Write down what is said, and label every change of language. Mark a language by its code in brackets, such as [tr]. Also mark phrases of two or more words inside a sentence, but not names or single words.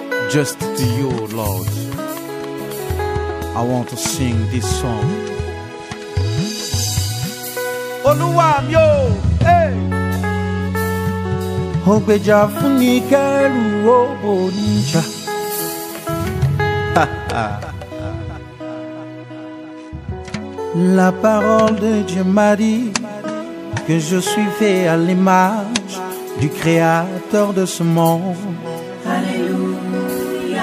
[en] Just to you, Lord, I want to sing this song. [yo] Olúwa mi o, hey. Ògbèjà fún ni kẹ́rù òbò níjà. [fr] La parole de Dieu m'a dit que je suis fait à l'image du Créateur de ce monde. Alléluia.